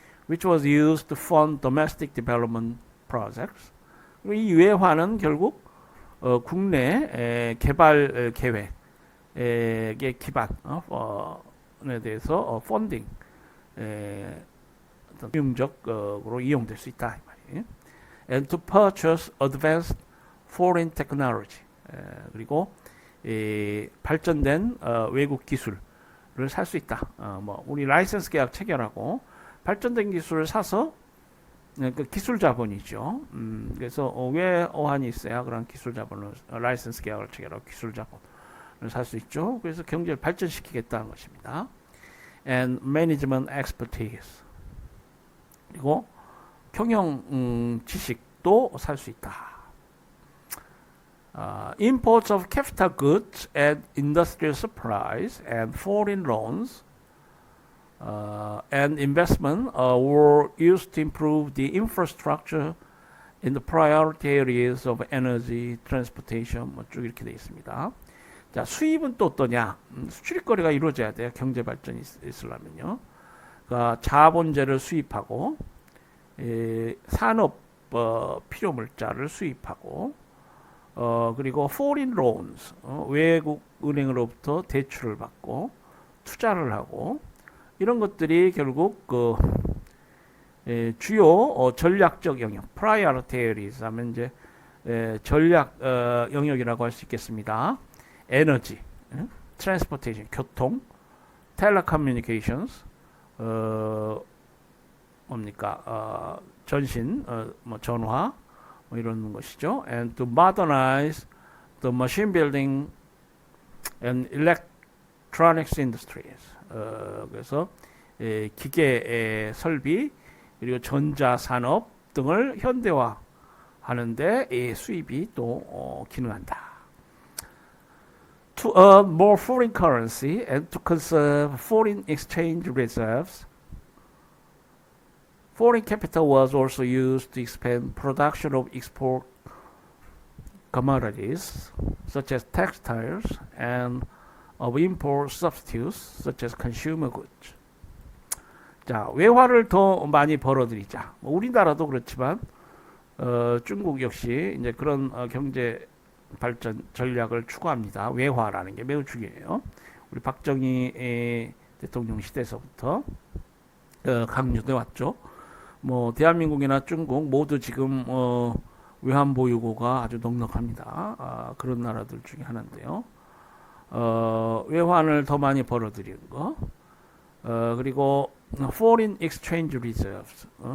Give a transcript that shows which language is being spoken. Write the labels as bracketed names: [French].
[English] Which was used to fund domestic development projects. [Korean] 이 외화는 결국 국내 개발 계획의 기반에 대해서 펀딩 유용적으로 이용될 수 있다 이 말이에요. [English] And to purchase advanced foreign technology. [Korean] 그리고 발전된 외국 기술을 살 수 있다. 뭐 우리 라이센스 계약 체결하고 발전된 기술을 사서 그 기술 자본이죠. 그래서 왜 어한이 있어야 그런 기술 자본을 라이센스 계약을 체결하고 기술 자본을 살 수 있죠. 그래서 경제를 발전시키겠다는 것입니다. [English] And management expertise. [Korean] 그리고 경영 지식도 살 수 있다. [English] Imports of capital goods and industrial supplies and foreign loans and investment were used to improve the infrastructure in the priority areas of energy, transportation, [Korean] 쭉 이렇게 되어 있습니다. 자, 수입은 또 어떠냐? 수출입거래가 이루어져야 돼요. 경제 발전이 있으려면요. 그러니까 자본재를 수입하고 산업 필요 물자를 수입하고 그리고 [English] foreign loans [Korean] 외국 은행으로부터 대출을 받고 투자를 하고 이런 것들이 결국 그 주요 전략적 영역 [English] priority areas [Korean] 하면 이제 전략 영역이라고 할 수 있겠습니다. 에너지, transportation 교통, telecommunications 뭡니까 전신 뭐 전화 뭐 이런 것이죠. [English] And to modernize the machine building and electronics industries. [Korean] 그래서 기계 설비 그리고 전자산업 등을 현대화하는데 수입이 또 기능한다. [English] To earn more foreign currency and to conserve foreign exchange reserves, foreign capital was also used to expand production of export commodities such as textiles and of import substitutes such as consumer goods. [Korean] 자, 외화를 더 많이 벌어들이자. 우리나라도 그렇지만 중국 역시 이제 그런 경제 발전 전략을 추구합니다. 외화라는 게 매우 중요해요. 우리 박정희 대통령 시대에서부터 강조돼 왔죠. 뭐 대한민국이나 중국 모두 지금 외환 보유고가 아주 넉넉합니다. 그런 나라들 중에 하나인데요. 외환을 더 많이 벌어들이는 거. [English] 그리고 foreign exchange reserves.